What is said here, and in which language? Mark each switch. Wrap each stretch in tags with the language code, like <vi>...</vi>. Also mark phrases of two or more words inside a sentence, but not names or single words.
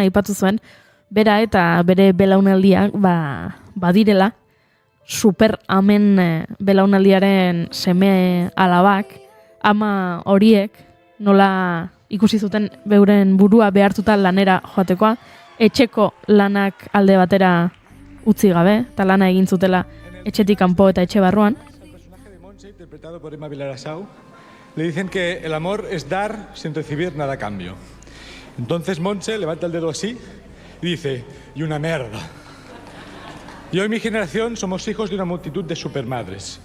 <eu>aipatu zuen, bera eta bere belaunaldiak badirela super amen belaunaldiaren seme alabak, ama horiek nola ikusi zuten beuren burua behartuta lanera joatekoa, etxeko lanak alde batera utzi gabe, eta lana egin zutela etxetik kanpo eta etxe barruan.</eu> <es>Interpretado por Emma Vilarasau, le dicen que el amor es dar sin recibir nada a cambio. Entonces Montse levanta el dedo así y dice, y una mierda. Yo y mi generación somos hijos de una multitud de supermadres.</es>